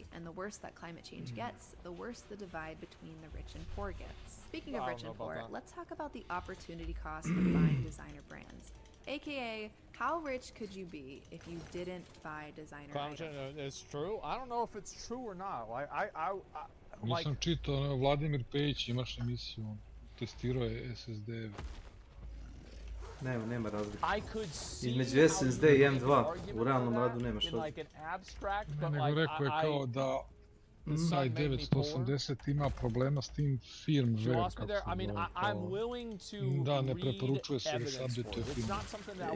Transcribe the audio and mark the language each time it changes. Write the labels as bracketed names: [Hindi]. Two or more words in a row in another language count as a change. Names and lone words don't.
[English] And the worse that climate change gets, the worse the divide between the rich and poor gets. Speaking of rich and poor, let's talk about the opportunity cost of buying designer brands. AKA, how rich could you be if you didn't buy designer items? It's true. I don't know if it's true or not. Like, [Bosnian] Nisam čitao, Vladimir Pejić imaš emisiju, testirao je SSD. Nema razlike. Između SSD i M2 u realnom radu nemaš razlike. Nego rekao je kao da i 980 ima problema s tim firmware, kako se zove, da ne preporučuje se da se updatuje firmware.